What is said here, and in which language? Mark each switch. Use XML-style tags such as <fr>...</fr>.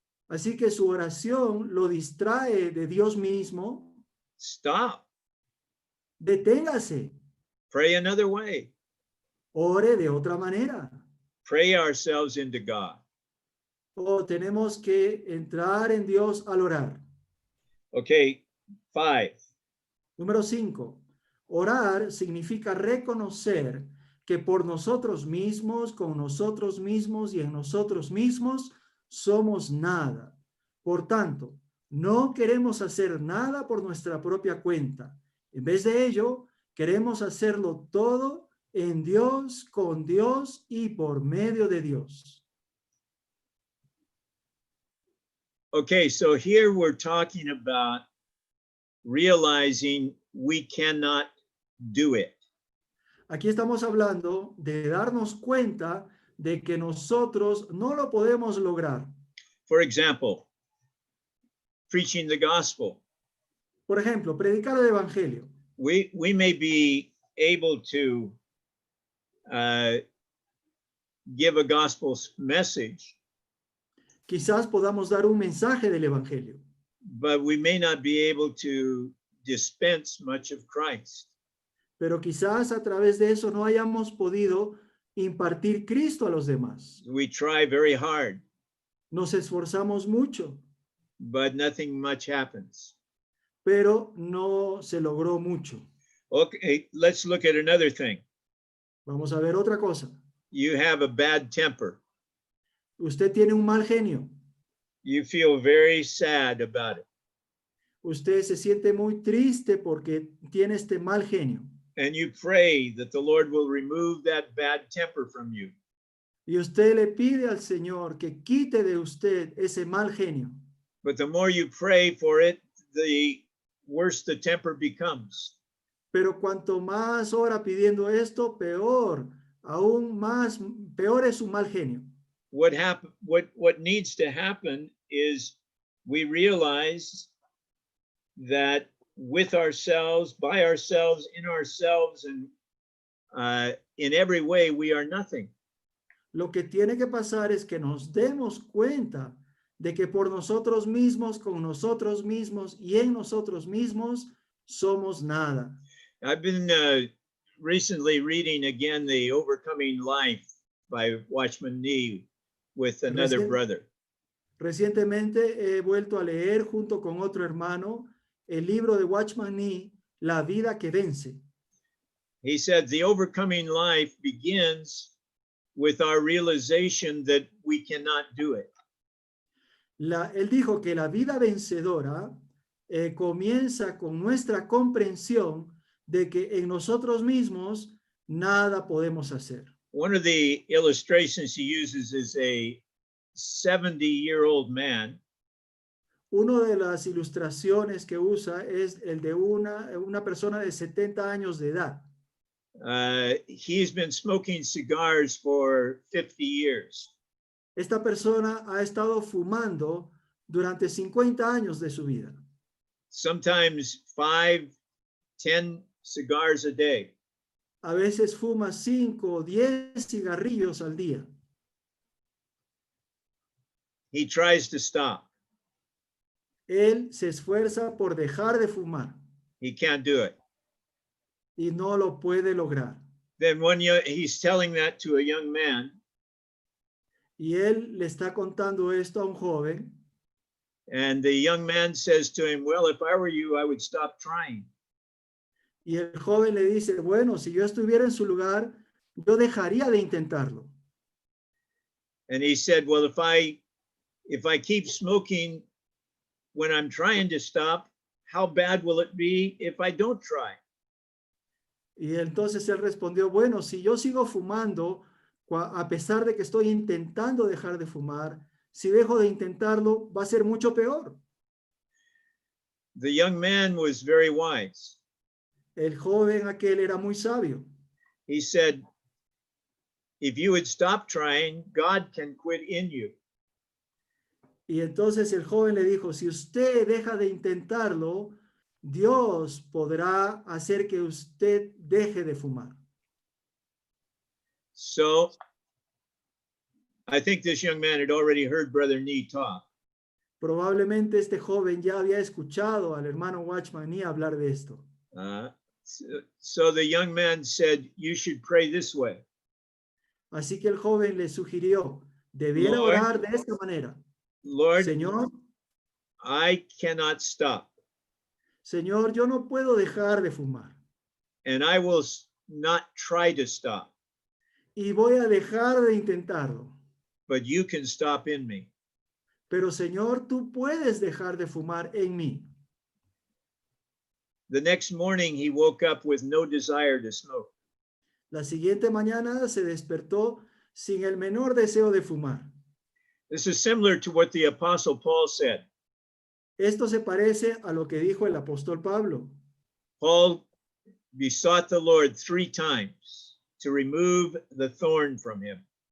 <es>Así que su oración lo distrae de Dios mismo.</es> <en>stop.</en> <es>Deténgase.</es> <en>Pray another way.</en> <es>Ore de otra manera.</es> <en>Pray ourselves into God.</en> <es>O tenemos que entrar en Dios al orar.</es> <en>Okay, 5.</en> <es>Número 5. Orar significa reconocer que por nosotros mismos, con nosotros mismos y en nosotros mismos somos nada. Por tanto, no queremos hacer nada por nuestra propia cuenta. En vez de ello, queremos hacerlo todo en Dios, con Dios y por medio de Dios.</es> <en>Okay, so here we're talking about realizing we cannot do it.</en> <es>Aquí estamos hablando de darnos cuenta de que nosotros no lo podemos lograr.</es> <en>For example, preaching the gospel.</en> <es>Por ejemplo, predicar el evangelio.</es> <en>We may be able to give a gospel message,</en> <es>Quizás podamos dar un mensaje del evangelio,</es> <en>but we may not be able to dispense much of Christ.</en> <es>pero quizás a través de eso no hayamos podido impartir Cristo a los demás.</es> <en>We try very hard,</en> <es>Nos esforzamos mucho,</es> <en>but nothing much happens.</en> <es>pero no se logró mucho.</es> <en>Okay, let's look at another thing.</en> <es>Vamos a ver otra cosa.</es> <en>You have a bad temper.</en> <es>Usted tiene un mal genio.</es> <en>You feel very sad about it.</en> <es>Usted se siente muy triste porque tiene este mal genio.</es> <en>And you pray that the Lord will remove that bad temper from you.</en> <es>Y usted le pide al Señor que quite de usted ese mal genio.</es> <en>But the more you pray for it, the worse the temper becomes.</en> <es>Pero cuanto más ora pidiendo esto, peor, aún más, peor es su mal genio.</es> <en>What needs to happen is we realize that with ourselves, by ourselves, in ourselves, and in every way, we are nothing.</en> <es>Lo que tiene que pasar es que nos demos cuenta de que por nosotros mismos, con nosotros mismos y en nosotros mismos somos nada.</es> <en>I've been recently reading again the Overcoming Life by Watchman Nee with another brother.</en> <es>Recientemente he vuelto a leer junto con otro hermano el libro de Watchman Nee, La vida que vence.</es> <en>He said the overcoming life begins with our realization that we cannot do it.</en> <es>Él dijo que la vida vencedora comienza con nuestra comprensión de que en nosotros mismos nada podemos hacer.</es> <en>One of the illustrations he uses is a 70-year-old man.</en> <es>Una de las ilustraciones que usa es el de una persona de 70 años de edad.</es> <en>He's been smoking cigars for 50 years.</en> <es>Esta persona ha estado fumando durante 50 años de su vida.</es> <en>Sometimes 5, 10 cigars a day.</en> <es>A veces fuma 5 o 10 cigarrillos al día.</es> <en>He tries to stop.</en> <es>Él se esfuerza por dejar de fumar</es> <en>He can't do it.</en> <es>y no lo puede lograr.</es> <en>Then he's telling that to a young man,</en> <es>Y él le está contando esto a un joven</es> <en>and the young man says to him, well, if I were you, I would stop trying.</en> <es>y el joven le dice, bueno, si yo estuviera en su lugar, yo dejaría de intentarlo.</es> <en>And he said, well, if I keep smoking when I'm trying to stop, how bad will it be if I don't try?</en> <es>Y entonces él respondió, bueno, si yo sigo fumando, a pesar de que estoy intentando dejar de fumar, si dejo de intentarlo, va a ser mucho peor.</es> <en>The young man was very wise.</en> <es>El joven aquel era muy sabio.</es> <en>He said, if you would stop trying, God can quit in you.</en> <es>Y entonces el joven le dijo, si usted deja de intentarlo, Dios podrá hacer que usted deje de fumar.</es> <en>So I think this young man had already heard Brother Nee talk.</en> <es>Probablemente este joven ya había escuchado al hermano Watchman Nee hablar de esto.</es> <en>So the young man said, you should pray this way.</en> <es>Así que el joven le sugirió, debiera</es> <en>Lord,</en> <es>orar de esta manera.</es> <en>Lord,</en> <es>Señor,</es> <en>I cannot stop,</en> <es>Señor, yo no puedo dejar de fumar</es> <en>and I will not try to stop,</en> <es>y voy a dejar de intentarlo.</es> <en>but you can stop in me.</en> <es>Pero Señor, tú puedes dejar de fumar en mí.</es> <en>The next morning, he woke up with no desire to smoke.</en> <es>La siguiente mañana se despertó sin el menor deseo de fumar.</es> <en>This is similar to what the Apostle Paul said.</en> <es>Esto se parece a lo que dijo el apóstol Pablo.</es> <en>Paul besought the Lord 3 times to remove the thorn from him.</en>